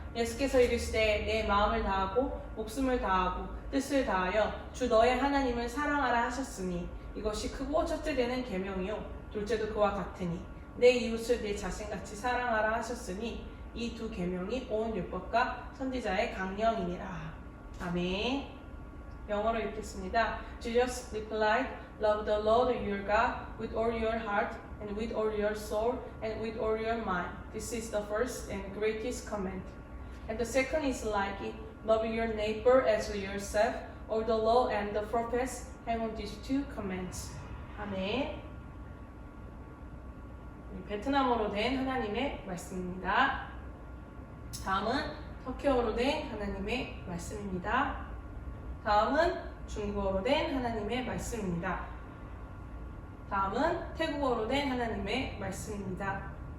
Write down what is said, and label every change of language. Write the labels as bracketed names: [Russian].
[Korean] 예수께서 이르시되 내 마음을 다하고 목숨을 다하고 뜻을 다하여 주 너의 하나님을 사랑하라 하셨으니 이것이 크고 첫째 되는 계명이요 둘째도 그와 같으니 내 이웃을 내 자신같이 사랑하라 하셨으니 이 두 계명이 온 율법과 선지자의 강령이니라. 아멘. 영어로 읽겠습니다. [English] Jesus replied, Love the Lord your God with all your heart and with all your soul and with all your mind. This is the first and greatest command. And the second is like it, love your neighbor as yourself. All the law and the prophets hang on these two commands. [Korean] 아멘. 베트남어로 된 하나님의 말씀입니다. 다음은 터키어로 된 하나님의 말씀입니다. 다음은 중국어로 된 하나님의 말씀입니다. 다음은 태국어로 된 하나님의 말씀입니다.